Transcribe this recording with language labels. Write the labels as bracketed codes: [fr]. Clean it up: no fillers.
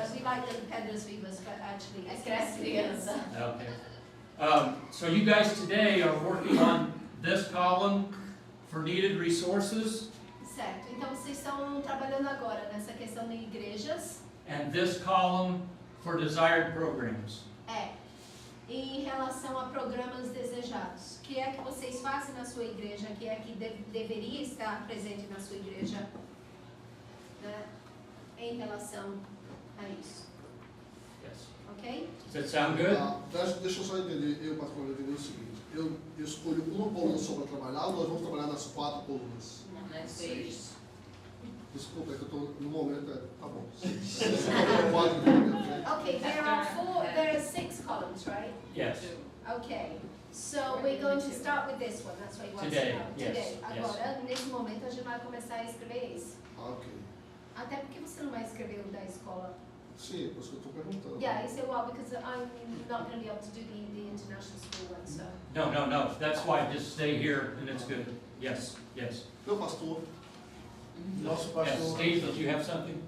[en] We like the pedras vivas, but actually [pt] É criança. [en] okay. So you guys today are working on this column for needed resources, [pt] certo. Então vocês estão trabalhando agora nessa questão de igrejas. [en] and this column for desired programs. [pt] Em relação a programas desejados. O que é que vocês fazem na sua igreja? O que é que deveria estar presente na sua igreja? Né? Em relação a isso. [en] Yes. Ok? Does that sound good? [pt] Deixa eu só entender, eu particularmente entender o seguinte. Eu escolho uma coluna só para trabalhar, ou nós vamos trabalhar nas 4 colunas? Não é 6. Desculpa, é que eu estou no momento. Tá bom. Pode vir à minha frente. [en] Okay, there are 6 columns, right? Yes. Okay, so we're going to start with this one, that's what you want Today, to know. yes, Today. yes. [pt] Agora, nesse momento, a gente vai começar a escrever esse. Ok. Até porque você não vai escrever o da escola. Sim, é por isso que eu estou perguntando. [en] Yeah, you say, well, because I'm not going to be able to do the international school one, so. No, that's why just stay here and it's good. Yes, yes. [pt] Meu pastor, Nosso [en] Yes, [pt] pastor, [en] Steve, did you have something?